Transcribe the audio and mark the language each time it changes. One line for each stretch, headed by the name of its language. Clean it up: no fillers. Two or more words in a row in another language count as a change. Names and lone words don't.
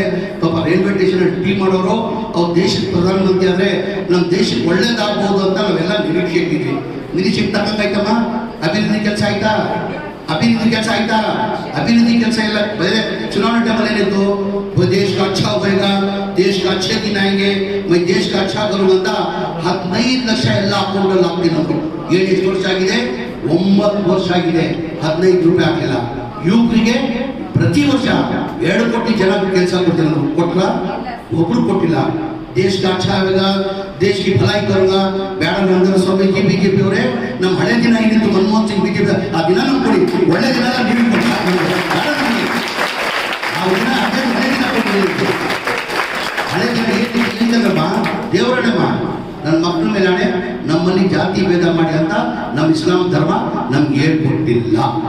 Kannada: ಪಾಪ ರೈಲ್ವೆ ಸ್ಟೇಷನ್ ಟೀ ಮಾಡೋರು ಅವ್ರ ದೇಶದ ಪ್ರಧಾನಮಂತ್ರಿ ಆದ್ರೆ ನಮ್ಮ ದೇಶಕ್ಕೆ ಒಳ್ಳೇದಾಗಬಹುದು ಅಂತ ನಾವೆಲ್ಲ ನಿರೀಕ್ಷೆ ಇಟ್ಟಿದ್ವಿ. ನಿರೀಕ್ಷೆಗೆ ತಕ್ಕಂಗಾಯ್ತಮ್ಮ? ಅಭಿವೃದ್ಧಿ ಕೆಲಸ ಆಯ್ತಾ? ಅಭಿವೃದ್ಧಿ ಕೆಲಸ ಆಯ್ತಾ? ಅಭಿವೃದ್ಧಿ ಕೆಲಸ ಎಲ್ಲ ಬೇರೆ ಚುನಾವಣೆ ಟೈಮಲ್ಲಿ ಏನಿತ್ತು,
Hindi: ದೇಶ का अच्छा होएगा, देश का अच्छे दिन आएंगे, मैं देश का अच्छा करूंगा
Kannada: ಅಂತ 15 ಲಕ್ಷ ಎಲ್ಲ ಅಕೌಂಟ್ ಅಲ್ಲಿ ಹಾಕ್ತೀನಿ ಅಂತ. ಎಷ್ಟು ವರ್ಷ ಆಗಿದೆ? 9 ವರ್ಷ ಆಗಿದೆ. 15 ರೂಪಾಯಿ ಹಾಕಿಲ್ಲ. ಯುವಕರಿಗೆ ಪ್ರತಿ ವರ್ಷ 2 ಕೋಟಿ ಜನ ಕೆಲಸ ಕೊಡ್ತೀನಿ ಅಂತ ಕೊಟ್ಲ? ಒಬ್ರು ಕೊಟ್ಟಿಲ್ಲ.
Hindi: देश का अच्छा आएगा, देश की भलाई करूंगा,
Kannada: ಬೇಡ ನಂದನ ಸ್ವಾಮಿ ಜಿ ಬಿಜೆಪಿ ಅವರೇ, ನಮ್ಮ ಹಳೆ ದಿನ ಏನಿತ್ತು ಮನಮೋಹನ್ ಸಿಂಗ್ ಬಿಜೆಪಿ, ಆ ದಿನ ನಮ್ಗೆ ಕೊಡಿ, ಒಳ್ಳೆ ದಿನ ನೀವು ಕೊಡಿ, ಆ ದಿನ ಅದೇ ಹಳೆ ದಿನ ಕೊಟ್ಟಿದ್ದೀವಿ. ಹಳೆ ದಿನ ಏನಿಲ್ಲಮ್ಮ ದೇವರಣೆಮ್ಮ, ನನ್ನ ಮಕ್ಕಳ ಮೇಲೆ ಆಣೆ, ನಮ್ಮಲ್ಲಿ ಜಾತಿ ಭೇದ ಮಾಡಿ ಅಂತ ನಮ್ಮ ಇಸ್ಲಾಂ ಧರ್ಮ ನಮ್ಗೆ ಹೇಳ್ಕೊಟ್ಟಿಲ್ಲ.